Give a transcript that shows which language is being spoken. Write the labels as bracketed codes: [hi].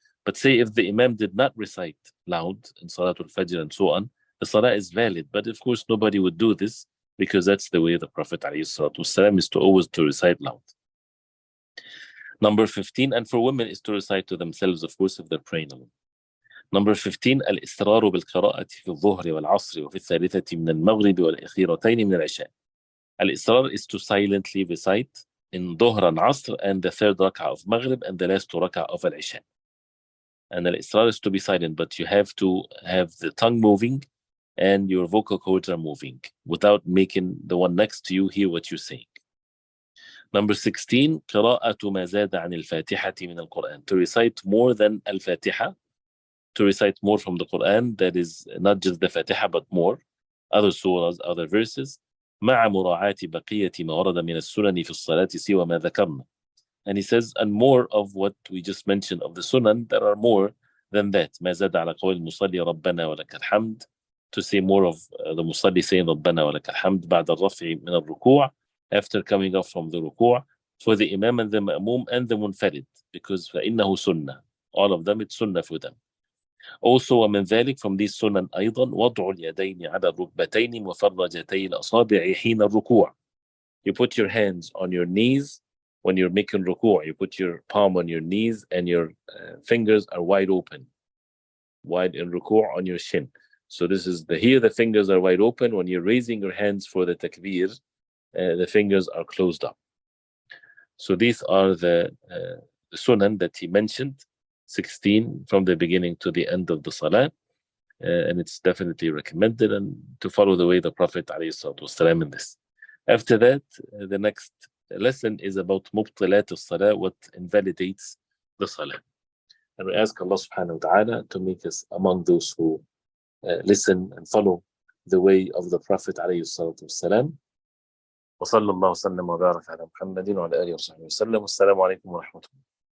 [en] But say if the imam did not recite loud in Salatul Fajr and so on, the salah is valid, but of course nobody would do this, because that's the way the Prophet ﷺ is to always to recite loud. Number 15, and for women is to recite to themselves, of course, if they're praying alone. Number 15 [ar] الإصرار بالقراءة في الظهر والعصر وفي الثالثة من المغرب والأخيرتين من العشاء. الإصرار [en] is to silently recite in ظهر and عصر and the third rak'ah of Maghrib and the last rak'ah of Al-Isha. And [ar] الإصرار [en] is to be silent, but you have to have the tongue moving and your vocal cords are moving without making the one next to you hear what you're saying. Number 16 [ar] قراءة ما زاد عن الفاتحة من القرآن. [en] To recite more than الفاتحة, to recite more from the Quran, that is not just the Fatiha but more, other surahs, other verses, [ar] مع مراعاة بقية ما ورد من السنن في الصلاة سوى ما ذكرنا. [en] And he says, and more of what we just mentioned of the Sunan, there are more than that. [ar] ما زاد على قول المصلي ربنا ولك الحمد, [en] to say more of the Musalli saying [ar] ربنا ولك الحمد بعد الرفع من الركوع, [en] after coming up from the ركوع, for the Imam and the Ma'mum and the Munfarid, because [ar] فإنه سنة. [en] All of them, it's sunnah for them. Also [ar] ومن ذلك [en] from these sunan [ar] أيضا وضع اليدين على الركبتين مفرجتي الأصابع حين الركوع. [en] You put your hands on your knees when you're making ruku'. You put your palm on your knees and your fingers are wide open, wide in ruku' on your shin. So this is here the fingers are wide open. When you're raising your hands for the takbir, the fingers are closed up. So these are the sunan that he mentioned, 16 from the beginning to the end of the salah, and it's definitely recommended and to follow the way the Prophet ﷺ in this. After that, the next lesson is about mubtilat al-salah, what invalidates the salah. And we ask Allah subhanahu wa ta'ala to make us among those who listen and follow the way of the Prophet ﷺ. [ar] وصلى الله وسلم وبارك على محمد وعلى آله وصحبه وسلم. والسلام عليكم ورحمة الله.